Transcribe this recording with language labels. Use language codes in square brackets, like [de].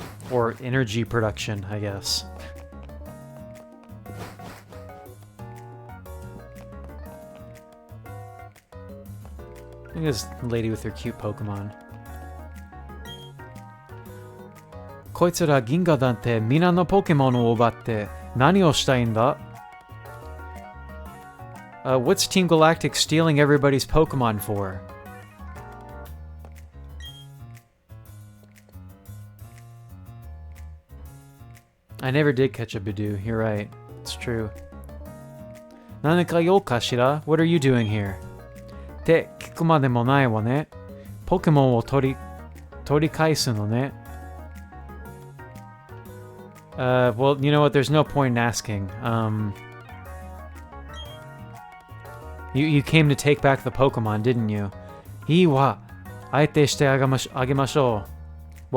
[en] Or energy production, I guess. Look at this lady with her cute Pokemon. [ja] こいつら銀河団って皆のポケモンを奪って何をしたいんだ? [en] What's Team Galactic stealing everybody's Pokemon for? I never did catch a Bidoof, you're right. It's true. [ja] 何か用かしら? [en] What are you doing here? [ja] って聞くまでもないわね。ポケモンを取り返すのね。 [en] Well, you know what? There's no point in asking. You came to take back the Pokemon, didn't you? [ja] いいわ。相手してあげましょう。